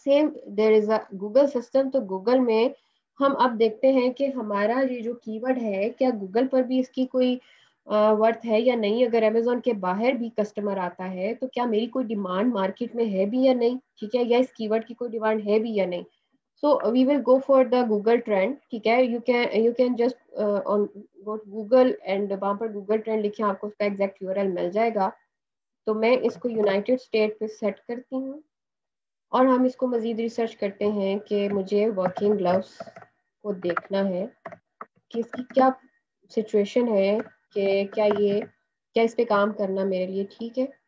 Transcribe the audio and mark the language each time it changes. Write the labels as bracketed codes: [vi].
[en] Same there is a Google system. [ur] تو Google میں ہم اب دیکھتے ہیں کہ ہمارا یہ جو کی ورڈ ہے کیا گوگل پر بھی اس کی کوئی ورتھ ہے یا نہیں. اگر امیزون کے باہر بھی کسٹمر آتا ہے تو کیا میری کوئی ڈیمانڈ مارکیٹ میں ہے بھی یا نہیں. ٹھیک ہے. یا اس کی ورڈ کی کوئی ڈیمانڈ ہے بھی یا نہیں. [en] So we will go for the Google trend. [ur] ٹھیک ہے. [en] you can just go Google and [ur] وہاں پر گوگل ٹرینڈ لکھیں، آپ کو اس کا ایگزیکٹ URL مل جائے گا. تو میں اس کو یونائٹیڈ اسٹیٹ پہ سیٹ کرتی ہوں، اور ہم اس کو مزید ریسرچ کرتے ہیں کہ مجھے ورکنگ گلوز کو دیکھنا ہے کہ اس کی کیا سچویشن ہے، کہ کیا اس پہ کام کرنا میرے لیے ٹھیک ہے.